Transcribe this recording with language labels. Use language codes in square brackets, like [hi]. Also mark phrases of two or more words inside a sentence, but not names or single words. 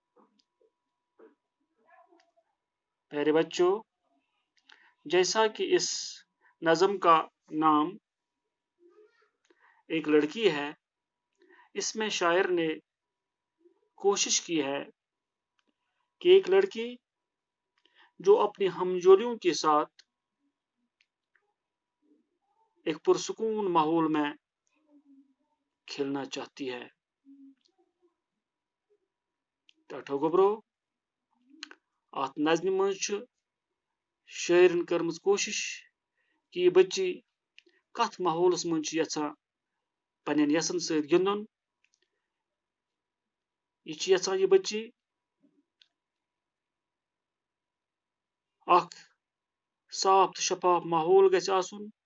[ur] پیارے بچوں، جیسا کہ اس نظم کا نام ایک لڑکی ہے، اس میں شاعر نے کوشش کی ہے کہ ایک لڑکی جو اپنی ہمجولیوں کے ساتھ ایک پرسکون ماحول میں کھیلنا چاہتی ہے۔ [ks] ٹاٹھو گبرو ات نظمہِ منٛز چھُ شٲعرن کٔرمٕژ کوشش کہ یہ بچی کتھ ماحولس منٛز چھِ یژھان پننٮ۪ن یسن سۭتۍ گِنٛدُن۔ یہ چھِ یژھان یہ بچی اکھ صاف تہٕ شفاف ماحول گژھِ آسُن،